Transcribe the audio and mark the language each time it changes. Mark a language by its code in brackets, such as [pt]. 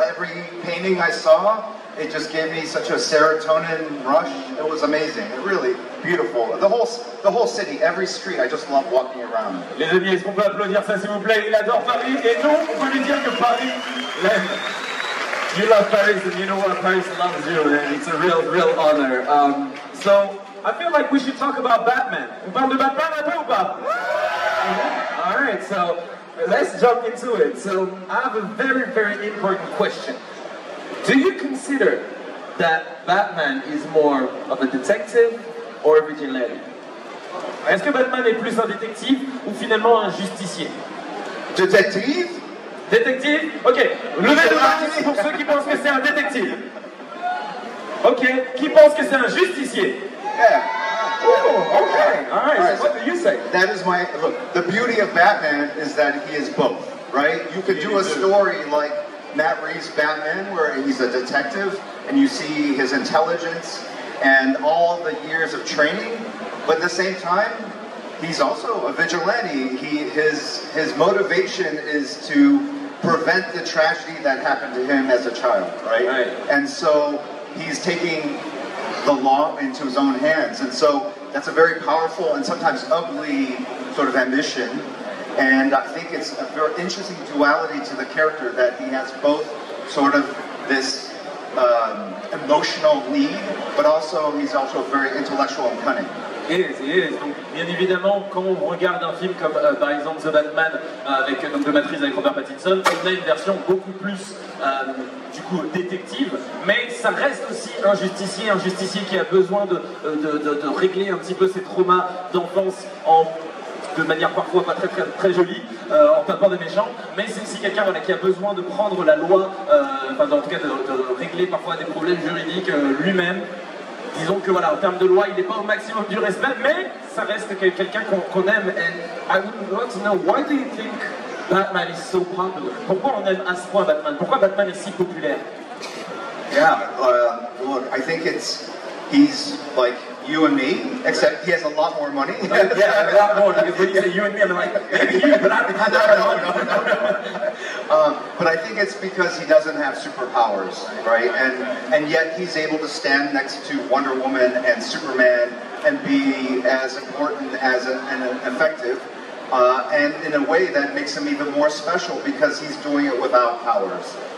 [en] Every painting I saw, it just gave me such a serotonin rush. It was amazing, really beautiful. The whole city, every street, I just love walking around. [fr] Les amis, est-ce qu'on peut applaudir ça s'il vous plaît? Il adore Paris, et nous, on peut lui dire que Paris l'aime. [en] You love Paris, and you know what? Paris loves you, and it's a real honor. So, I feel like we should talk about Batman. [fr] On parle de Batman un peu ou pas? [en] Alright, so let's jump into it. So I have a very, very important question. Do you consider that Batman is more of a detective or a vigilante? [fr] Est-ce que Batman est plus un détective ou finalement un justicier? Détective? Détective? Ok, levez le main pour ceux qui pensent que c'est un détective. Ok, qui pense que c'est un justicier? [en] Yeah. Oh, okay. All right. So what do you say? That is look. The beauty of Batman is that he is both, right? You could do a story like Matt Reeves' Batman, where he's a detective, and you see his intelligence and all the years of training, but at the same time, he's also a vigilante. His motivation is to prevent the tragedy that happened to him as a child, right? And so he's taking the law into his own hands, and so that's a very powerful and sometimes ugly sort of ambition, and I think it's a very interesting duality to the character that he has both sort of this emotional need, but he's also very intellectual and cunning. [fr] Il est. Donc, bien évidemment, quand on regarde un film comme par exemple The Batman avec donc de Matrice avec Robert Pattinson, on a une version beaucoup plus du coup détective, mais ça reste aussi un justicier qui a besoin de régler un petit peu ses traumas d'enfance de manière parfois pas très jolie, en tapant des méchants, mais c'est aussi quelqu'un qui a besoin de prendre la loi, en tout cas de régler parfois des problèmes juridiques lui-même. Disons que voilà, en termes de loi, il n'est pas au maximum du respect, mais ça reste quelqu'un qu'on aime. [en] And I would like to know, why do you think Batman is so popular? [fr] Pourquoi on aime à ce point Batman? Pourquoi Batman est si populaire? [en] Yeah, look, I think he's like you and me, except he has a lot more money. Yeah, a lot more, because when you say you and me, I'm like, maybe you, but I don't have that money. But I think it's because he doesn't have superpowers, right? And yet he's able to stand next to Wonder Woman and Superman and be as important as and effective, and in a way that makes him even more special because he's doing it without powers.